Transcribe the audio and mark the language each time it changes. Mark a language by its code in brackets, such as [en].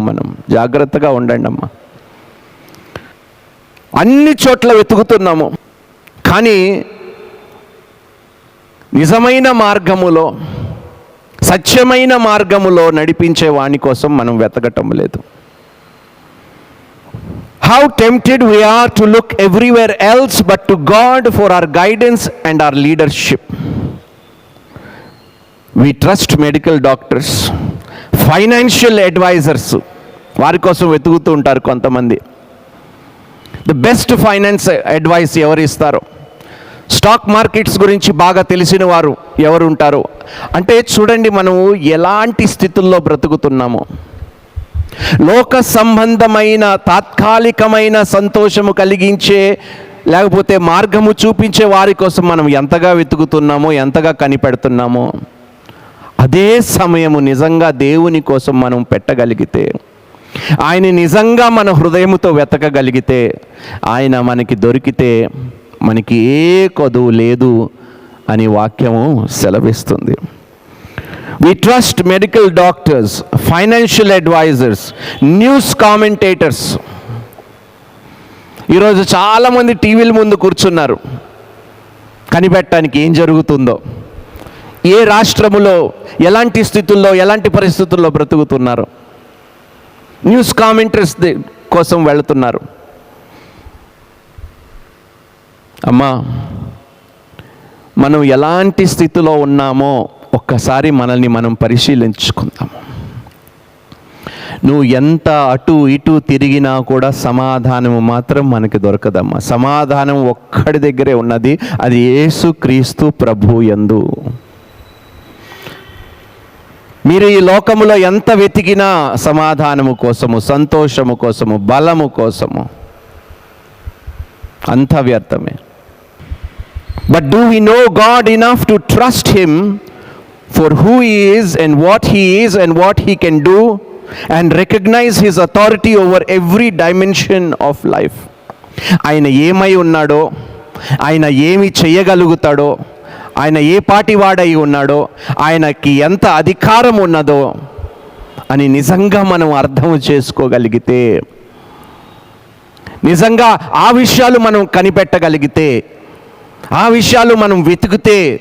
[te] మనం జాగ్రత్తగా ఉండండి అమ్మా. అన్ని చోట్ల వెతుకుతున్నాము, కానీ నిజమైన మార్గములో, సత్యమైన మార్గములో నడిపించే వాని కోసం మనం వెతకటం లేదు. [en] How tempted we are to look everywhere else but to God for our guidance and our leadership. We trust medical doctors, financial advisors, [te] వారి కోసం వెతుకుతూ ఉంటారు కొంతమంది. [en] the best finance advice [te] ఎవరు ఇస్తారో, స్టాక్ మార్కెట్స్ గురించి బాగా తెలిసిన వారు ఎవరు ఉంటారో. అంటే చూడండి, మనము ఎలాంటి స్థితుల్లో బ్రతుకుతున్నామో. లోక సంబంధమైన తాత్కాలికమైన సంతోషము కలిగించే, లేకపోతే మార్గము చూపించే వారి కోసం మనం ఎంతగా వెతుకుతున్నామో, ఎంతగా కనిపెడుతున్నామో, అదే సమయము నిజంగా దేవుని కోసం మనం పెట్టగలిగితే, ఆయన నిజంగా మన హృదయముతో వెతకగలిగితే, ఆయన మనకి దొరికితే మనకి ఏ కొదువు లేదు అని వాక్యము సెలవిస్తుంది. [en] We trust medical doctors, financial advisors, news commentators. [te] ఈరోజు చాలామంది టీవీల ముందు కూర్చున్నారు కనిపెట్టడానికి ఏం జరుగుతుందో, ఏ రాష్ట్రములో ఎలాంటి స్థితుల్లో, ఎలాంటి పరిస్థితుల్లో బ్రతుకుతున్నారు. న్యూస్ కామెంటరీస్ కోసం వెళుతున్నారు. అమ్మా, మనం ఎలాంటి స్థితిలో ఉన్నామో ఒక్కసారి మనల్ని మనం పరిశీలించుకుందాము. నువ్వు ఎంత అటు ఇటు తిరిగినా కూడా సమాధానము మాత్రం మనకి దొరకదమ్మా. సమాధానం ఒక్కడి దగ్గరే ఉన్నది, అది యేసుక్రీస్తు ప్రభువు యందు. మీరు ఈ లోకములో ఎంత వెతికినా సమాధానము కోసము, సంతోషము కోసము, బలము కోసము అంతా వ్యర్థమే. [en] But do we know God enough to trust Him for who He is and what He is and what He can do, and recognize His authority over every dimension of life? [te] ఆయన ఏమై ఉన్నాడో, ఆయన ఏమి చేయగలుగుతాడో, ఆయన ఏ పాటి వాడై ఉన్నాడో, ఆయనకి ఎంత అధికారం ఉన్నదో అని నిజంగా మనం అర్థం చేసుకోగలిగితే, నిజంగా ఆ విషయాలు మనం కనిపెట్టగలిగితే, ఆ విషయాలు మనం వెతికితే